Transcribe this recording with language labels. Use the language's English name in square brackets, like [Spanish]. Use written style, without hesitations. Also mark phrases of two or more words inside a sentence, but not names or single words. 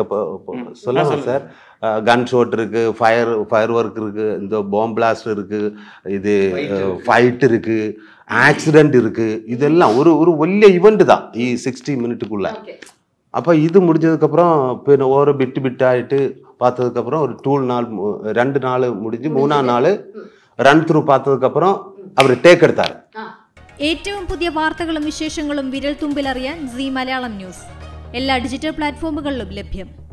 [Tamil] அப்போ சொல்லலாம் சார், [English] gun shot [Tamil] இருக்குது, [English] fire work [Tamil] இருக்குது, இந்த [English] bomb blast [Tamil] இருக்குது, இது ஃபைட் இருக்குது, ஆக்சிடெண்ட் இருக்குது. இதெல்லாம் ஒரு വലിയ இவெண்ட் தான் 60 மினிட்டுக்குள்ள. அப்போ இது முடிஞ்சதுக்கப்புறம் இப்போ ஓரோ பிட்டாகிட்டு பார்த்ததுக்கப்புறம் ஒரு 2 நாள் முடிஞ்சு 3ஆம் நாள் [English] run through [Tamil] பார்த்ததுக்கப்புறம் அவர் டேக் எடுத்தார். [Malayalam] ഏറ്റവും പുതിയ വാർത്തകളും വിശേഷങ്ങളും വിരൽ തുമ്പിലറിയാൻ സീ മലയാളം ന്യൂസ് എല്ലാ [English] digital platforms [Malayalam] ലഭ്യം.